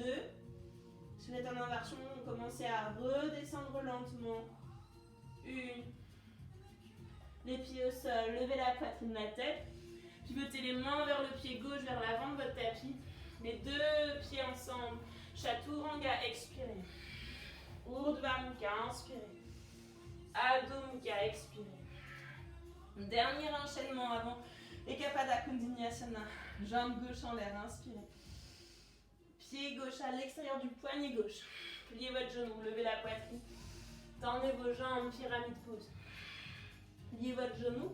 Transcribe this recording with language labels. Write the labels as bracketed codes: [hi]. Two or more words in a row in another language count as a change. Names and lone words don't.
[fr] Si vous êtes en inversion, commencez à redescendre lentement. 1. Les pieds au sol, levez la poitrine, la tête. Pivotez les mains vers le pied gauche, vers l'avant de votre tapis. Les deux pieds ensemble. Chaturanga, expirez. [sa] Urdhva Mukha, [fr] inspirez. [sa] Adho Mukha, [fr] expirez. Dernier enchaînement avant [sa] Ekapada Kundiniyasana. [fr] Jambe gauche en l'air, inspirez. Pied gauche à l'extérieur du poignet gauche. Pliez votre genou, levez la poitrine. Tendez vos jambes, pyramide pose. Pliez votre genou.